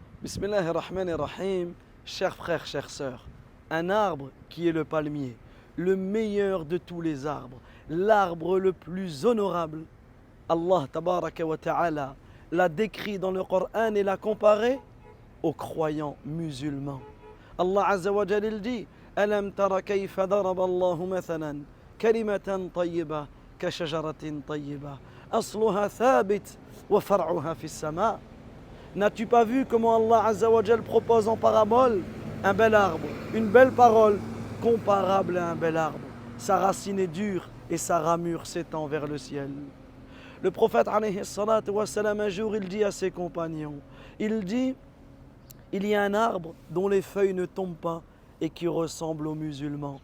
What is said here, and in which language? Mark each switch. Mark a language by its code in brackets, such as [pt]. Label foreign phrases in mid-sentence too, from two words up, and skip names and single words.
[fr] Bismillahirrahmanirrahim, chers frères, chères sœurs, un arbre qui est le palmier, le meilleur de tous les arbres, l'arbre le plus honorable. [ar] الله تبارك وتعالى [fr] l'a décrit dans le Coran et l'a comparé aux croyants musulmans. [ar] الله عز وجل [fr] il dit: [ar] ألم تر كيف ضرب الله مثلا كلمة طيبة كشجرة طيبة أصلها ثابت وفرعها في السماء'. [fr] N'as-tu pas vu comment [ar] الله عز وجل [fr] propose en parabole un bel arbre, une belle parole comparable à un bel arbre. Sa racine est dure et sa ramure s'étend vers le ciel. Le prophète [ar] عليه الصلاة والسلام, [fr] un jour il dit à ses compagnons, il dit: il y a un arbre dont les feuilles ne tombent pas et qui ressemble aux musulmans.